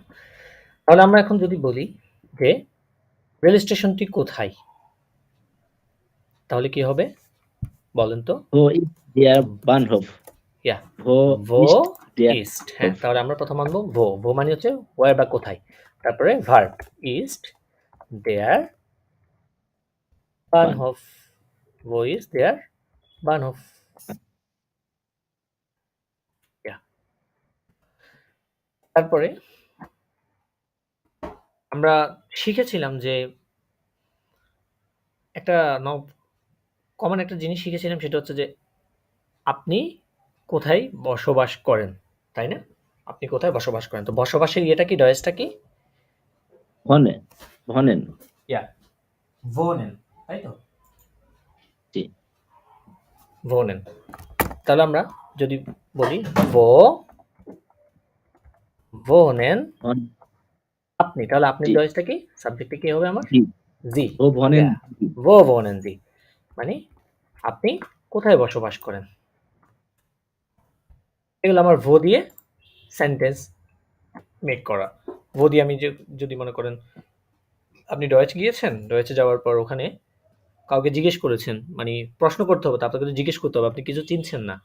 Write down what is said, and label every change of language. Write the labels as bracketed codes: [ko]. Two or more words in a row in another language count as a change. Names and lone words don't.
[bn] তাহলে আমরা এখন যদি বলি যে রেল স্টেশনটি কোথায়, তাহলে কি হবে বলেন তো। [de] wo ist der Bahnhof, ইয়া, ভো ভো ist der ইস্ট, হ্যাঁ, বানহোফ। [bn] তাহলে আমরা প্রথম আনবো ভো, ভো মানে হচ্ছে ওয়ার বা কোথায়। তারপরে ভার্ব [de] ist der Bahnhof, wo ist der Bahnhof? [en] Yeah. [bn] তারপরে আমরা শিখেছিলাম যে একটা কমন একটা জিনিস শিখেছিলাম, সেটা হচ্ছে যে আপনি কোথায় বসবাস করেন, তাই না? আপনি কোথায় বসবাস করেন, তো বসবাসের ইয়েটা কি, ডয়েসটা কি? [de] wohnen, wohnen. ja, wohnen, [bn] তাই তো? জি। wohnen। তাহলে আমরা যদি বলি wohnen [de] ভন, [bn] আপনি, তাহলে আপনি জি, ডয়েসটা কি, সাবজেক্টে কি হবে আমার? জি। জি। [de] wo wohnen, ইয়া, [bn] জি। [de] wo wohnen Sie, [bn] মানে আপনি কোথায় বসবাস করেন। এগুলো আমার ভো দিয়ে [en] sentence make [bn] করা। ভো দিয়ে আমি যদি মনে করেন আপনি ডয়েচ গিয়েছেন, ডয়েচে যাওয়ার পর ওখানে কাউকে জিজ্ঞেস করেছেন, মানে প্রশ্ন করতে হবে, তো আপনাকে তো জিজ্ঞেস করতে হবে, আপনি কিছু চিনছেন না।